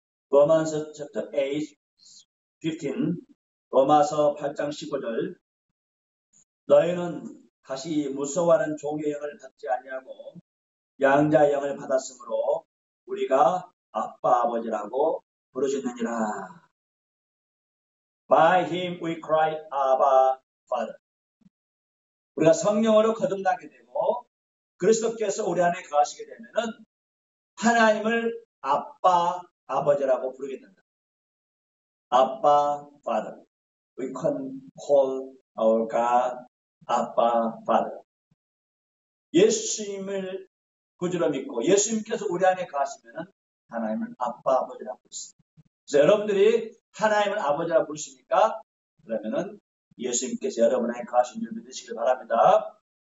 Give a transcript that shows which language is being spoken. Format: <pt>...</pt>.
<ko>로마서 chapter 8, 15, 로마서 8장 15절 너희는 다시 무서워하는 종의 영을 받지 아니하고 양자의 영을 받았으므로 우리가 아빠 아버지라고 부르짖느니라.</ko> <en>By him we cry, Abba, Father.</en> <ko>우리가 성령으로 거듭나게 되고 그리스도께서 우리 안에 거하시게 되면은 하나님을 아빠, 아버지라고 부르게 된다.</ko> <en>아빠, Father. We can call our God 아빠, Father.</en> <ko>예수님을 구주로 믿고 예수님께서 우리 안에 거하시면은 하나님을 아빠, 아버지라고 부르십니다. 그래서 여러분들이 하나님을 아버지라고 부르십니까? 그러면은 예수님께서 여러분 안에 거하신 줄 믿으시길 바랍니다.</ko>